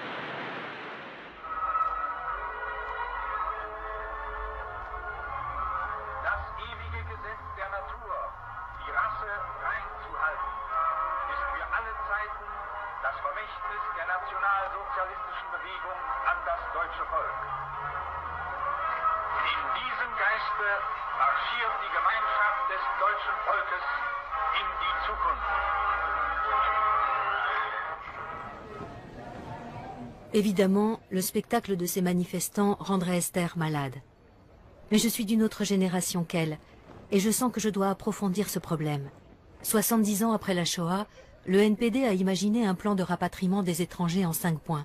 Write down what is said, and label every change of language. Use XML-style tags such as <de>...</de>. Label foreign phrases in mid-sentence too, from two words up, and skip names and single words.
<de>Das ewige Gesetz der Natur, die Rasse rein zu halten, ist für alle Zeiten das Vermächtnis der nationalsozialistischen Bewegung an das deutsche Volk. In diesem Geiste marschiert die Gemeinschaft des deutschen Volkes in die Zukunft.</de> <fr>Évidemment, le spectacle de ces manifestants rendrait Esther malade. Mais je suis d'une autre génération qu'elle, et je sens que je dois approfondir ce problème. 70 ans après la Shoah, le NPD a imaginé un plan de rapatriement des étrangers en 5 points.</fr>